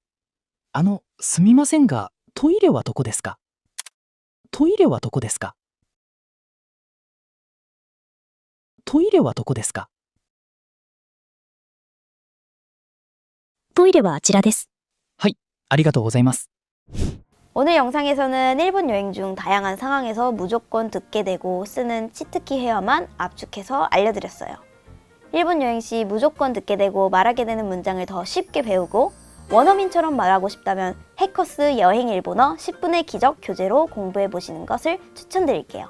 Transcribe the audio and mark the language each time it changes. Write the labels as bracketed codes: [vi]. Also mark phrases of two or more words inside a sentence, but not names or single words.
[ja] すみませんが、トイレはどこですか？トイレはどこですか？トイレはどこですか？トイレはあちらです。ありがとうございます。 [ko] 오늘 영상에서는 일본 여행 중 다양한 상황에서 무조건 듣게 되고 쓰는 치트키 헤어만 압축해서 알려드렸어요. 일본 여행 시 무조건 듣게 되고 말하게 되는 문장을 더 쉽게 배우고 원어민처럼 말하고 싶다면 해커스 여행 일본어 10분의 기적 교재로 공부해 보시는 것을 추천드릴게요.